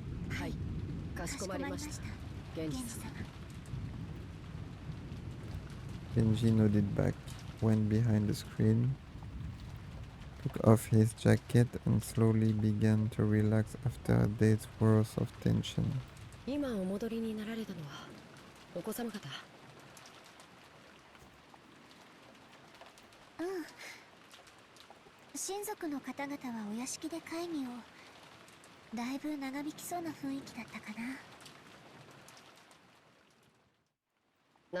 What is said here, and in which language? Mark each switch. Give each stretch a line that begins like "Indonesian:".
Japanese: はい、かしこまりました。源氏様。
English: Genji nodded back, went behind the screen, took off his jacket and slowly began to relax after a day's worth of tension.
Japanese: 今お戻りになられたのはお子様方。うん。親族の方々はお屋敷で会議を。だいぶ長引きそうな雰囲気だったかな。